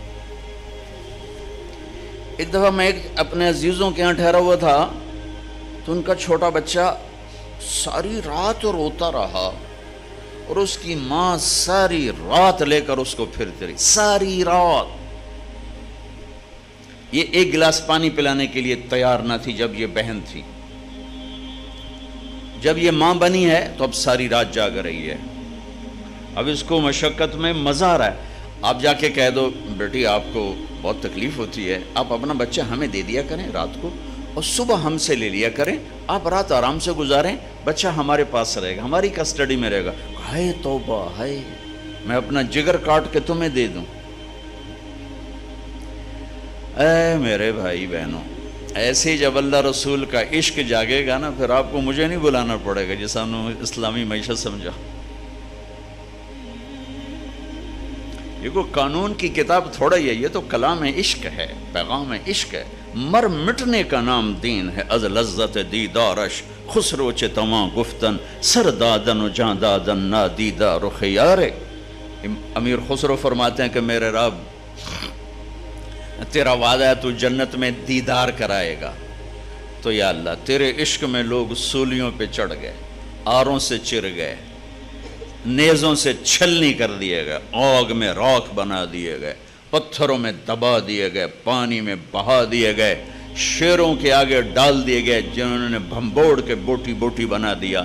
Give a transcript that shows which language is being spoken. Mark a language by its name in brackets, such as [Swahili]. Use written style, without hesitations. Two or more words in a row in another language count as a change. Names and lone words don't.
[Urdu] ایک دفعہ میں اپنے عزیزوں کے یہاں ٹھہرا ہوا تھا تو ان کا چھوٹا بچہ ساری رات روتا رہا اور اس کی ماں ساری رات لے کر اس کو پھرتی رہی، ساری رات. یہ ایک گلاس پانی پلانے کے لیے تیار نہ تھی جب یہ بہن تھی. جب یہ ماں بنی ہے تو اب ساری رات جاگ رہی ہے. اب اس کو مشقت میں مزا آ رہا ہے. آپ جا کے کہہ دو بیٹی آپ کو بہت تکلیف ہوتی ہے، آپ اپنا بچہ ہمیں دے دیا کریں رات کو اور صبح ہم سے لے لیا کریں، آپ رات آرام سے گزاریں، بچہ ہمارے پاس رہے گا، ہماری کسٹڈی میں رہے گا۔ ہائے توبہ، ہائے میں اپنا جگر کاٹ کے تمہیں دے دوں۔ اے میرے بھائی بہنوں، ایسے ہی جب اللہ رسول کا عشق جاگے گا نا، پھر آپ کو مجھے نہیں بلانا پڑے گا جیسا ہم نے اسلامی معیشت سمجھا۔ یہ کوئی قانون کی کتاب تھوڑا ہی ہے، یہ تو کلام عشق ہے، پیغام عشق ہے۔ مر مٹنے کا نام دین ہے، [Persian] از لذت دیدارش خسرو چ تواں گفتن سر دادن و جاں دادن نادیدہ رخ یارے۔ [Urdu] امیر خسرو فرماتے ہیں کہ میرے رب تیرا وعدہ ہے تو جنت میں دیدار کرائے گا، تو یا اللہ تیرے عشق میں لوگ سولیوں پہ چڑھ گئے، آروں سے چر گئے، نیزوں سے چھلنی کر دیے گئے، آگ میں راکھ بنا دیے گئے، پتھروں میں دبا دیے گئے، پانی میں بہا دیے گئے، شیروں کے آگے ڈال دیے گئے جنہوں نے بھمبوڑ کے بوٹی بوٹی بنا دیا۔